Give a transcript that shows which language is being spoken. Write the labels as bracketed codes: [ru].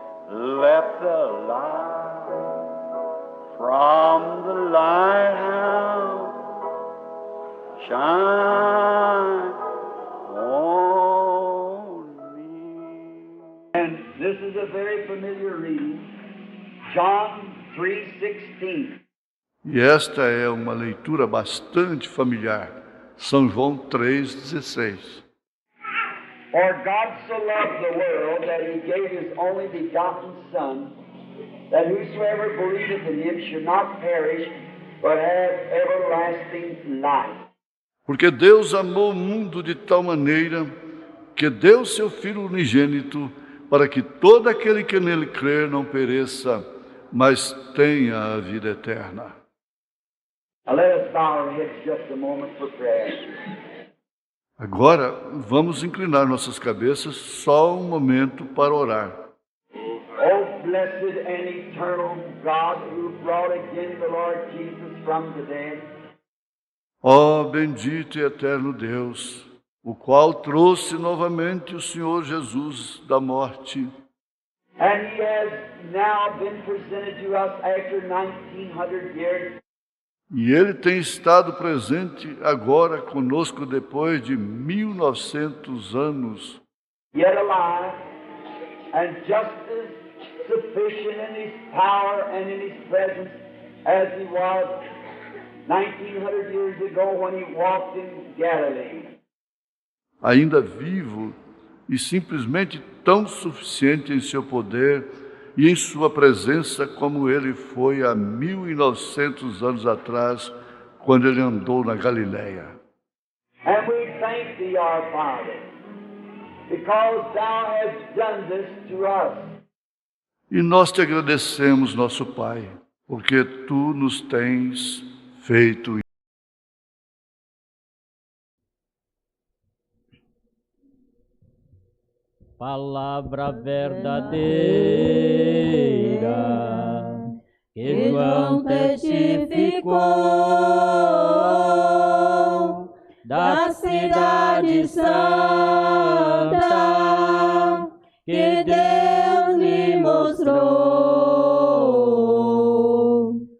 [en] Let the light from the lighthouse shine on me. And this is a very familiar reading, John 3:16. [pt] E esta é uma leitura bastante familiar. São João 3,16. [en] For God so loved the world that He gave His only begotten Son, that whosoever believeth in Him should not perish, but have everlasting life. [pt] Porque Deus amou o mundo de tal maneira que deu seu Filho unigênito, para que todo aquele que nele crer não pereça, mas tenha a vida eterna. [en] Let us bow our heads just a moment for prayer. [pt] Agora, vamos inclinar nossas cabeças só um momento para orar. [en] Oh, blessed and eternal God, who brought again the Lord Jesus from the dead. [pt] Ó bendito e eterno Deus, o qual trouxe novamente o Senhor Jesus da morte. [en] And He has now been presented to us after 1900 years. [pt] E Ele tem estado presente agora conosco depois de 1900 anos. [en] Yet alive, and just as sufficient in His power and in His presence as He was 1900 years ago when He walked in Galilee. [pt] Ainda vivo e simplesmente tão suficiente em seu poder e em sua presença como Ele foi há 1900 anos atrás, quando Ele andou na Galileia. [en] And we thank Thee, our Father, because Thou hast done this to us. [pt] E nós te agradecemos, nosso Pai, porque Tu nos tens feito. Palavra verdadeira que João testificou da cidade santa que Deus lhe mostrou.